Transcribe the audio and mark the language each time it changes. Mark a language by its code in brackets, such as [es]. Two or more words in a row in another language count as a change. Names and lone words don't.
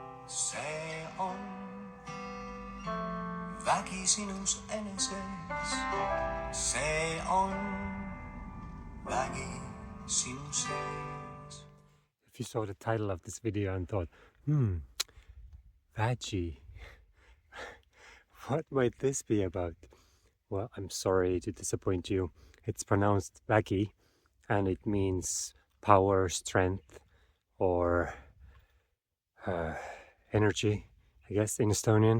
[et] See on vägi sinus eneses. See on vägi sinu sees. [en] If you saw the title of this video and thought, VÄGI, what might this be about? Well, I'm sorry to disappoint you. It's pronounced Väki, and it means power, strength, or energy, I guess, in Estonian.